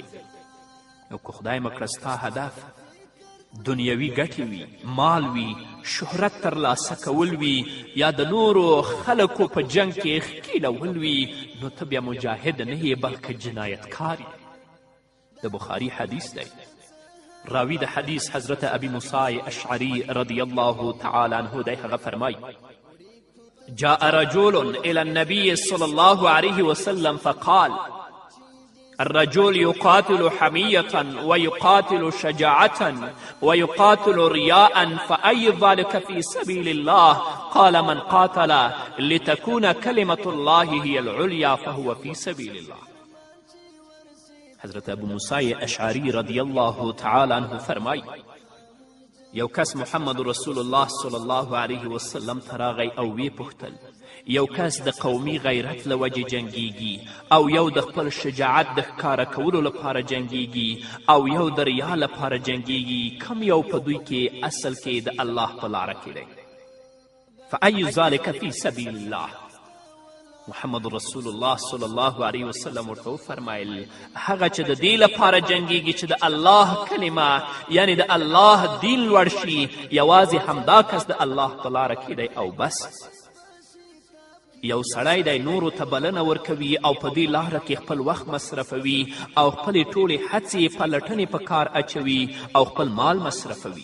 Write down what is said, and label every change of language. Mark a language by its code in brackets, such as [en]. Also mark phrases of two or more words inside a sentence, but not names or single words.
[ps] او که خدای مکړه ستا هدف دنیوي ګټې وي، مال وي، شهرت ترلاسه کول وي، یا د نورو خلکو په جنگ کې ښکیلول وي، نو ته بیا مجاهد نه یې بلکې جنایتکار یې. د بخاري حدیث دی. راوی د حدیث حضرت ابی موسی اشعری [ar] رضی الله تعالی عنه [ps] دی. هغه فرمای [ar] جاء رجل الى النبي صلى الله عليه وسلم فقال الرجل يقاتل حمية ويقاتل شجاعة ويقاتل رياء فأي ذلك في سبيل الله؟ قال من قاتل لتكون كلمة الله هي العليا فهو في سبيل الله. [ps] حضرت ابو موسی اشعری [ar] رضی الله تعالی عنه [ps] فرمای یو کس محمد رسول الله [ar] صلی الله علیه وسلم [ps] ته راغی او ویې پوښتل یو کس د قومي غیرت له وجې جنګیږي او یو د خپل شجاعت د ښکاره کولو لپاره جنګیږي او یو د ریا لپاره جنګیږي، کم یو په دوی کې اصل کې د الله په لاره کې دی؟ [ar] فأي ذلك في سبیل الله؟ [ps] محمد رسول الله [ar] صلی الله علیه وسلم [ps] ورته وفرمایل هغه چې د دې لپاره جنګیږي چې د الله کلمه یعنی د الله دین لوړ شي، یوازې همدا کس د الله په لاره کې دی او بس. یو سړی دی نورو ته بلنه ورکوي او په دې لاره کې خپل وخت مصرفوي او خپلې ټولې هڅې په لټنې په کار اچوي او خپل مال مصرفوي.